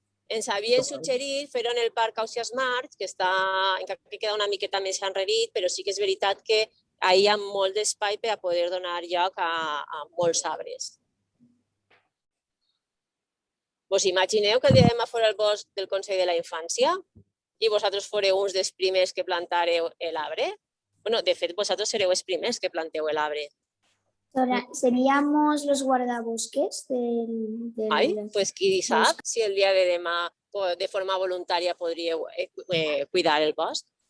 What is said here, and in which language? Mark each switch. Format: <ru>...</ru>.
<ca>Ens havien suggerit fer-ho en el Parc Ausiàs March, que queda una miqueta més enrere, però sí que és veritat que hi ha molt d'espai per a poder donar lloc a molts arbres. Vos imagineu que el dia de demà fora el bosc del Consell de la Infància i vosaltres fareu uns dels primers que plantareu l'arbre? De fet, vosaltres sereu els primers que planteu l'arbre.</ca> <es>¿Seríamos los guardabosques</es> <ca>Pues qui sap si el dia de demà de forma voluntària podríeu cuidar el bosc?</ca>